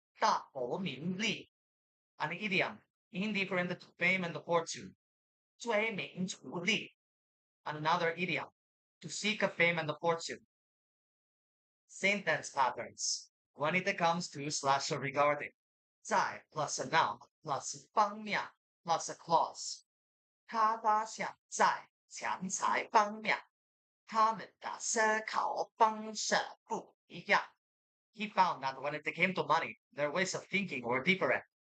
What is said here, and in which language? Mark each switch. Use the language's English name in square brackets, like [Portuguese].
[English] 大国名利, an idiom, indifferent to fame and fortune. 追名逐利, another idiom, to seek a fame and fortune. Sentence patterns, when it comes to slash regarding. 在 plus a noun plus 方面 plus a clause. [Chinese] 他发现在钱财方面，他们的思考方式不一样。 [English] He found that when it came to money, their ways of thinking were different.